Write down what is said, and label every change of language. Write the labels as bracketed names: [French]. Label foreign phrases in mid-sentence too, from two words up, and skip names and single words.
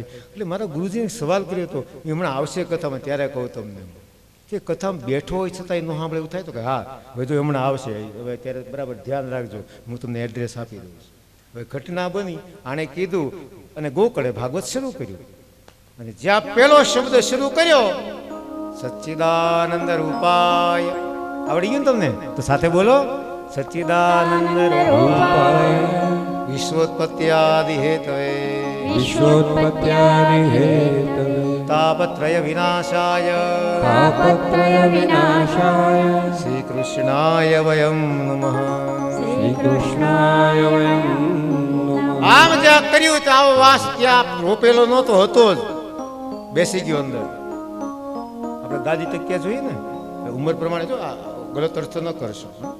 [Gujarati] એટલે મારા ગુરુજીને સવાલ કર્યો હતો, એ હમણાં આવશે કથામાં ત્યારે કહું તમને, કે કથામાં બેઠો હોય છતાંય ન સાંભળે એવું થાય તો કે હા હવે તો હમણાં આવશે, હવે ત્યારે બરાબર ધ્યાન રાખજો, હું તમને એડ્રેસ આપી દઉં છું. હવે ઘટના બની, આણે કીધું અને ગોકળે ભાગવત શરૂ કર્યું. અને જ્યાં પેલો શબ્દ શરૂ કર્યો, [Sanskrit] સચ્ચિદાનંદ રૂપાય, [Gujarati] આવડી ગયું તમને? તો સાથે બોલો, [Sanskrit] સચ્ચિદાનંદ રૂપાય વિશ્વોત્પત્યાદિ હેતવે, વિશ્વોત્પત્યાદિ હેતવે, તાપત્રય વિનાશાય, તાપત્રય વિનાશાય, શ્રી કૃષ્ણાય વયમ નમઃ. શ્રી કૃષ્ણાય વયં નમઃ. [Gujarati] આમ જ્યાં કર્યું તો આવો વાસ ત્યાં રોપેલો નહોતો, હતો જ, બેસી ગયો અંદર. આપણે દાદી તકિયા જોઈએ ને, ઉંમર પ્રમાણે જો ગલત અર્થ ન કરશો.